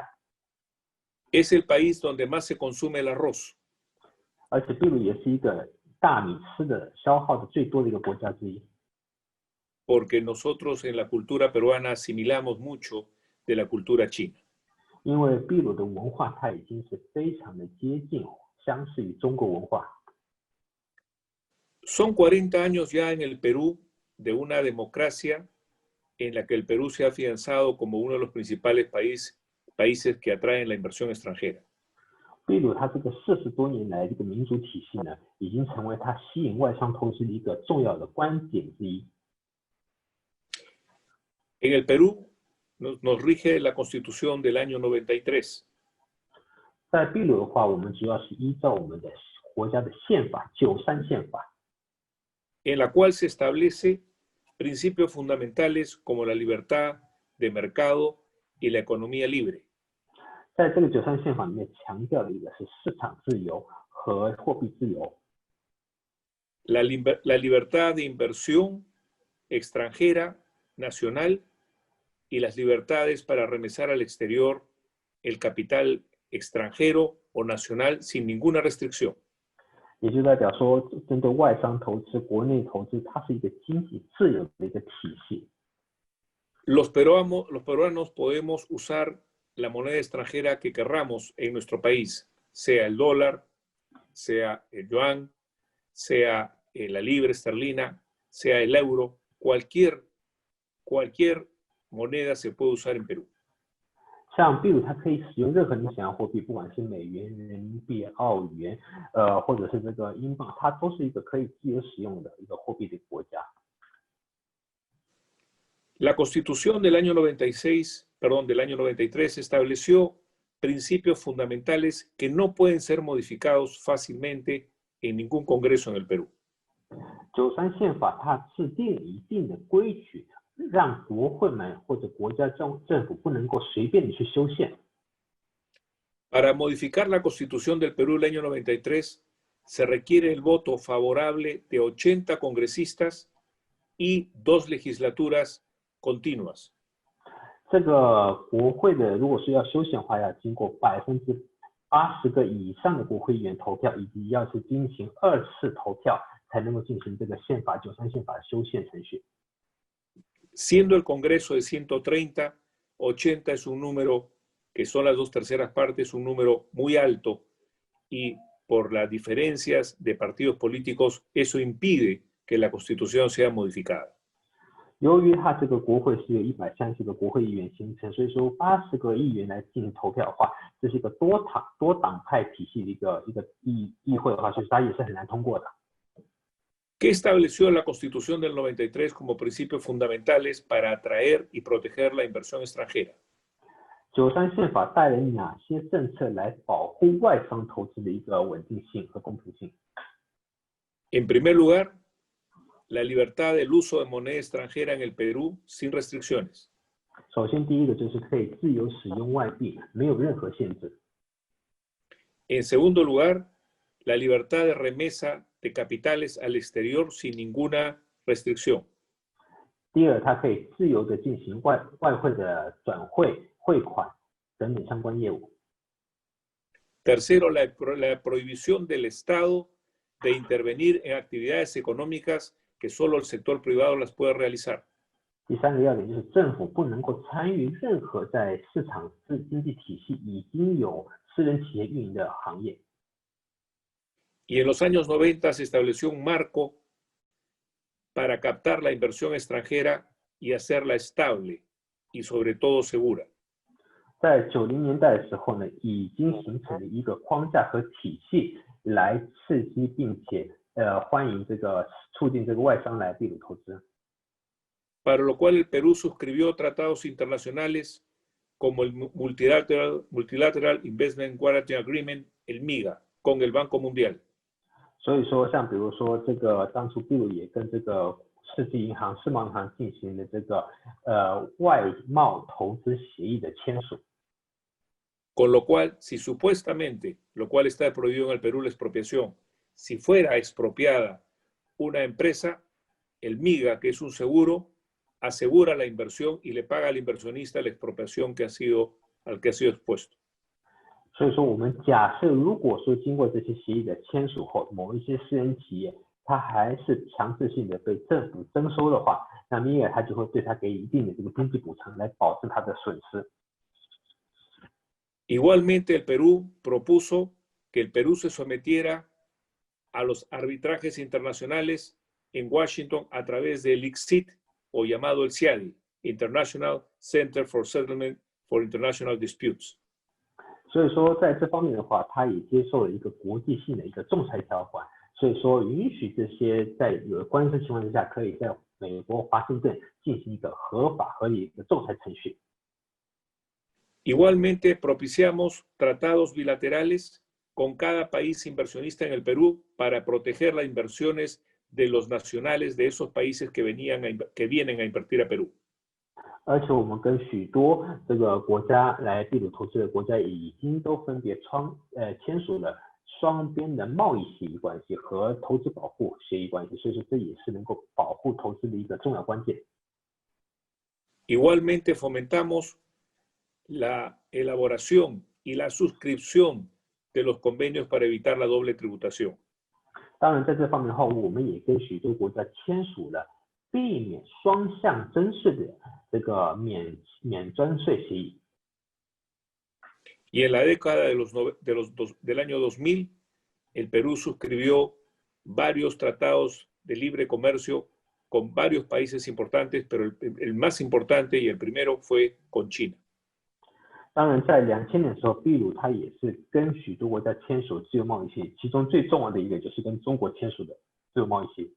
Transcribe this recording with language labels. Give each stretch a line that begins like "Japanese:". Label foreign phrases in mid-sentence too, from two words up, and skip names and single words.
Spanish: Es el país donde más se consume el arroz.
Chinese: 而且秘鲁也是一个大米吃的消耗的最多的一个国家之一。
Spanish: Porque nosotros en la cultura peruana asimilamos mucho de la cultura china.
Chinese: 因为秘鲁的文化它已经是非常的接近相似于中国文化。
Spanish: Son 40 años ya en el Perú de una democracia en la que el Perú se ha afianzado como uno de los principales países que atraen la inversión extranjera.
Chinese: 秘鲁它这个40多年来这个民主体系呢，已经成为它吸引外商投资的一个重要的关键之一。
Spanish: En el Perú nos rige la Constitución del año 93.
Chinese: 在秘鲁的话，我们主要是依照我们的国家的宪法93宪法，
Spanish: en la cual se establece principios fundamentales como la libertad de mercado y la economía libre.
Chinese: 在这个93宪法里面强调的一个是市场自由和货币自由，
Spanish: La libertad de inversión extranjera, nacional, y las libertades para remesar al exterior el capital extranjero o nacional sin ninguna restricción.
Chinese: 也就代表说，针对外商投资、国内投资，它是一个经济自由的一个体系。
Spanish: Los peruanos podemos usar la moneda extranjera que querramos en nuestro país, sea el dólar, sea el yuan, sea la libra esterlina, sea el euro, cualquier moneda se puede usar en Perú.
Chinese: 像秘鲁，它可以使用任何你想要货币，不管是美元、人民币、澳元，或者是这个英镑，它都是一个可以自由使用的一个货币的国家。
Spanish: La Constitución del año 93 estableció principios fundamentales que no pueden ser modificados fácilmente en ningún congreso en el Perú.
Chinese: 93 宪法它制定了一定的规矩，让国会们或者国家政府不能够随便的去修宪。
Spanish: Para modificar la Constitución del Perú del año 93 se requiere el voto favorable de 80 congresistas y 2 legislaturas continuas.
Chinese: 这个国会的如果是要修宪的话，要经过80%个以上的国会议员投票，以及要是进行2次投票，才能够进行这个宪法93宪法的修宪程序。
Spanish: Siendo el Congreso de 130, 80 es un número que son las 2/3 partes, un número muy alto, y por las diferencias de partidos políticos, eso impide que la Constitución sea modificada.
Chinese: 由于它这个国会是由130个国会议员形成，所以说80个议员来进行投票的话，这是一个多党派体系的一个议会的话，所以它也是很难通过的。
Spanish: ¿Qué estableció la Constitución del 93 como principios fundamentales para atraer y proteger la inversión extranjera?
Chinese: 93 宪法带来哪些政策来保护外商投资的一个稳定性和公平性？
Spanish: En primer lugar, la libertad del uso de moneda extranjera en el Perú sin restricciones.
Chinese: 首先，第一个就是可以自由使用外币，没有任何限制。
Spanish: En segundo lugar, la libertad de remesa de capitales al exterior sin ninguna restricción.
Chinese: 第二，它可以自由的进行外汇的转汇、汇款等等相关业务。
Spanish: Tercero, la prohibición del Estado de intervenir en actividades económicas que solo el sector privado las puede realizar.
Chinese: 第三个要点就是政府不能够参与任何在市场经济体系已经有私人企业运营的行业。
Spanish: Y en los años 90 se estableció un marco para captar la inversión extranjera y hacerla estable y sobre todo segura.
Chinese: 在90年代的时候呢，已经形成了一个框架和体系来刺激并且欢迎促进这个外商来秘鲁投资。
Spanish: Para lo cual el Perú suscribió tratados internacionales como el
English: Multilateral Investment Guarantee Agreement,
Spanish: el MIGA, con el Banco Mundial.
Chinese: 所以说，像比如说这个当初秘鲁也跟这个世贸银行进行了这个外贸投资协议的签署。
Spanish: Con lo cual, si supuestamente, lo cual está prohibido en el Perú la expropiación, si fuera expropiada una empresa, el MIGA, que es un seguro, asegura la inversión y le paga al inversionista la expropiación al que ha sido expuesto.
Chinese: 所以说，我们假设如果说经过这些协议的签署后，某一些私人企业它还是强制性的被政府征收的话，那米尔它就会对它给予一定的这个经济补偿来保证它的损失。
Spanish: Igualmente, el Perú propuso que el Perú se sometiera a los arbitrajes internacionales en Washington a través del ICSID, o llamado el CIADI,
English: International Center for Settlement for International Disputes.
Chinese: 所以说，在这方面的话，它也接受了一个国际性的一个仲裁条款，所以说允许这些在有官司情况之下，可以在美国华盛顿进行一个合法合理的仲裁程序。
Spanish: Igualmente, propiciamos tratados bilaterales con cada país inversionista en el Perú para proteger las inversiones de los nacionales de esos países que vienen a invertir a Perú.
Chinese: 而且我们跟许多这个国家来秘鲁投资的国家已经都分别签署了双边的贸易协议关系和投资保护协议关系，所以说这也是能够保护投资的一个重要关键。
Spanish: Igualmente fomentamos la elaboración y la suscripción de los convenios para evitar la doble tributación.
Chinese: 当然，在这方面的话，我们也跟许多国家签署了避免双向征税的这个免征税协议。
Spanish: Y en la década del año 2000, el Perú suscribió varios tratados de libre comercio con varios países importantes, pero el más importante y el primero fue con China.
Chinese: 当然，在2000年的时候，秘鲁它也是跟许多国家签署自由贸易协议，其中最重要的一个就是跟中国签署的自由贸易协议。